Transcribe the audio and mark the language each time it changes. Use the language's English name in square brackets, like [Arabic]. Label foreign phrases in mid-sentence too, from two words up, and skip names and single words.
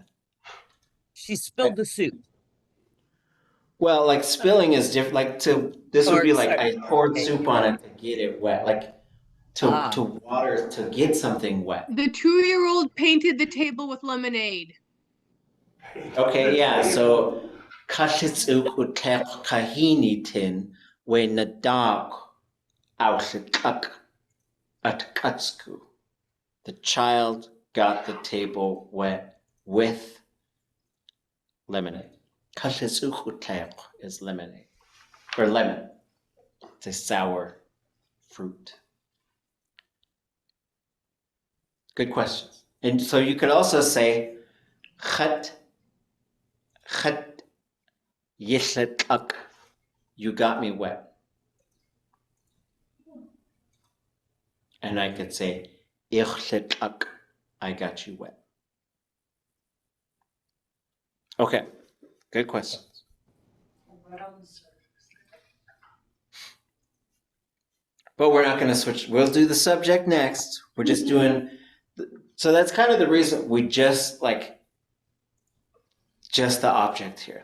[English] She spilled the soup. Well, like spilling is different. Like this would be like Sorry. I poured soup on it to get it wet. Like to water to get something wet. The 2-year-old painted the table with lemonade. Okay, yeah. [Tlingit] So kashitsukutek kahinitin we nadak aushitak atkatsku. [English] The child got the table wet with lemonade. Kashitsukutek is lemonade. Or lemon. It's a sour fruit. Good questions. And so you could also say, [Tlingit] Khat ʼatudli.átk. [English] You got me wet. And I could say ʼatudli.átk. I got you wet. Okay, good questions. But we're not going to switch. We'll do the subject next. We're just doing. So that's kind of the reason we just the object here.